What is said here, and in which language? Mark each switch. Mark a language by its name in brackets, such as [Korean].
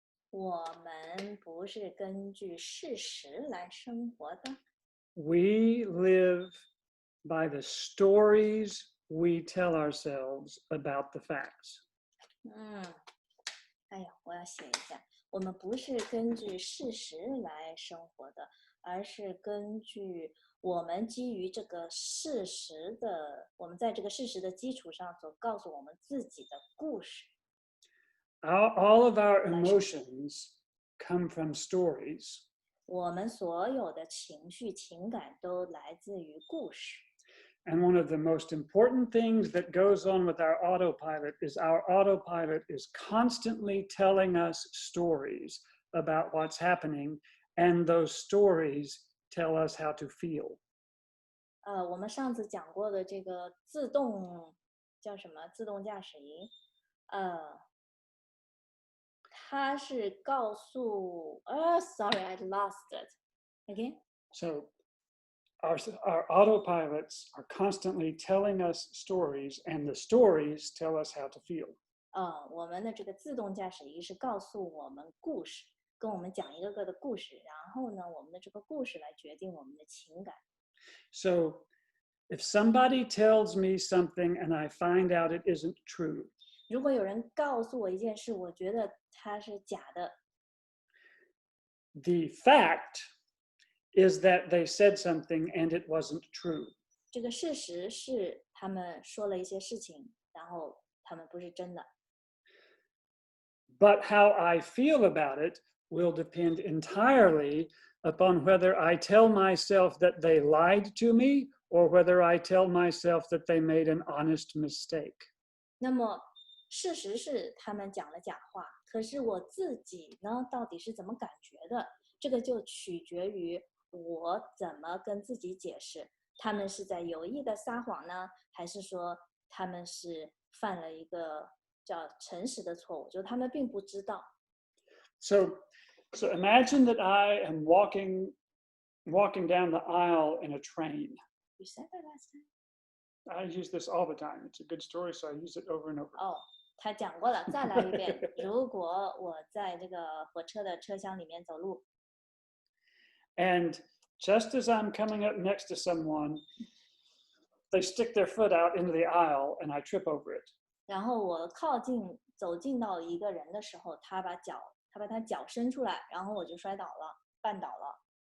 [Chinese] 我们不是根据事实来生活的， [English] We live by the stories we tell ourselves about the facts. [Chinese] 哎呀，我要写一下，我们不是根据事实来生活的，而是根据我们基于这个事实的，我们在这个事实的基础上所告诉我们自己的故事。 [English] All of our emotions come from stories. [Chinese] 我们所有的情绪、情感都来自于故事。 [English] And one of the most important things that goes on with our autopilot is our autopilot is constantly telling us stories about what's happening, and those stories tell us how to feel. [Chinese] 我们上次讲过的这个自动叫什么？自动驾驶仪，它是告诉， [English] sorry, I lost it. Again. So our autopilots are constantly telling us stories, and the stories tell us how to feel. [Chinese] 我们的这个自动驾驶仪是告诉我们故事，跟我们讲一个个的故事，然后呢，我们的这个故事来决定我们的情感。 [English] So if somebody tells me something and I find out it isn't true, [Chinese] 如果有人告诉我一件事，我觉得它是假的， [English] the fact is that they said something and it wasn't true. [Chinese] 这个事实是他们说了一些事情，然后他们不是真的。 [English] But how I feel about it will depend entirely upon whether I tell myself that they lied to me or whether I tell myself that they made an honest mistake. [Chinese] 那么事实是他们讲了假话，可是我自己呢，到底是怎么感觉的？这个就取决于我怎么跟自己解释，他们是在有意的撒谎呢，还是说他们是犯了一个叫诚实的错误，就是他们并不知道。 [English] So imagine that I am walking down the aisle in a train. You said that last time. I use this all the time. It's a good story, so I use it over and over. [Chinese] 他讲过了，再来一遍。如果我在这个火车的车厢里面走路， [English] And just as I'm coming up next to someone, they stick their foot out into the aisle and I trip over it. [Chinese] 然后我走近到一个人的时候，他把他脚伸出来，然后我就摔倒了，绊倒了。